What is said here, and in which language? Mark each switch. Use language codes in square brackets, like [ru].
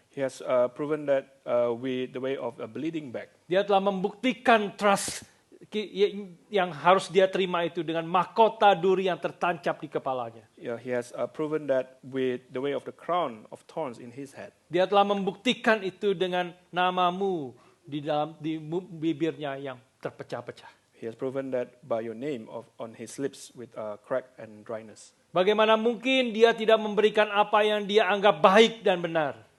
[en] He has proven that with the way of a bleeding back. [id] Dia telah membuktikan trust yang harus dia terima itu dengan mahkota duri yang tertancap di kepalanya. [en] Yeah, he has proven that with the way of the crown of thorns in his head. [id] Dia telah membuktikan itu dengan namamu di bibirnya yang terpecah-pecah. [en] He has proven that by your name on his lips with crack and dryness. [id] Bagaimana mungkin dia tidak memberikan apa yang dia anggap baik dan benar?